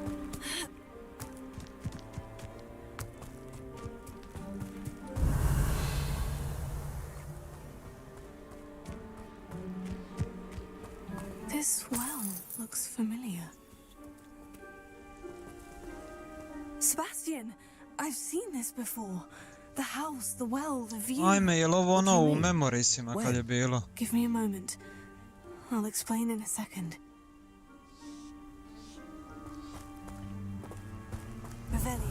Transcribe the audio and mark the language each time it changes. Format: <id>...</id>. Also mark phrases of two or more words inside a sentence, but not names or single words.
<en>This well looks familiar. Sebastian, I've seen this before. The house, the well, the view.</en> <hr>Ajme, je li ovo ono u Memoriesima kad je bilo?</hr> <en>Give me a moment. I'll explain in a second. Revelio.</en>